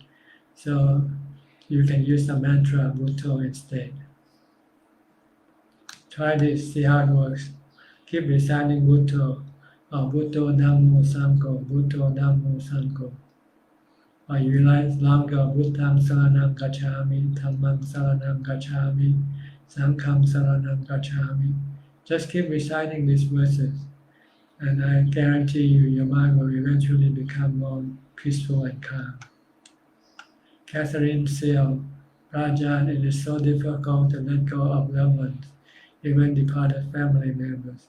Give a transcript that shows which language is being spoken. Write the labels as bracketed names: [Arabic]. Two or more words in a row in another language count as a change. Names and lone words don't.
[English] So you can use the mantra Bhutto instead. Try this, see how it works. Keep reciting Bhutto or [Pali] Bhutto Dhammo Sangho, Bhutto Dhammo Sangho. [English] Or you like longer, [Pali] Bhuttam Saranam Gacchami, Dhammam Saranam Gacchami, Sangham Saranam Gacchami. [English] Just keep reciting these verses, and I guarantee you, your mind will eventually become more peaceful and calm. Catherine Seal, Rajan, it is so difficult to let go of loved ones, even departed family members.